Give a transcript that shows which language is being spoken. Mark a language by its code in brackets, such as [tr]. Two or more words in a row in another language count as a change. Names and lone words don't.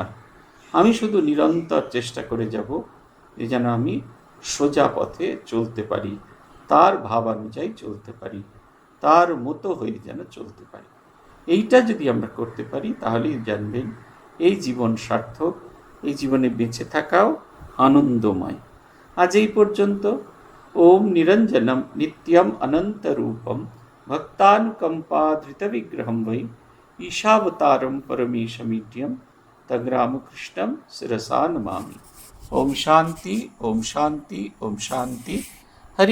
[bn] আমি শুধু নিরন্তর চেষ্টা করে যাব যে যেন আমি সোজা পথে চলতে পারি, তার ভাব অনুযায়ী চলতে পারি, তার মতো হয়ে যেন চলতে পারি। এইটা যদি আমরা করতে পারি তাহলেই জানবেন এই জীবন সার্থক, এই জীবনে বেঁচে থাকাও আনন্দময়। আজ এই পর্যন্ত। [sa] ওম নিরঞ্জনম নিত্যম অনন্তরূপম ভক্তানুকম্পাধৃতবিগ্রহম বৈ ঈশাবতারম পরমেশমিড্যম তগ্রামকৃষ্ণম শিরসা নমামি। ওম শান্তি, ওম শান্তি, ওম শান্তি।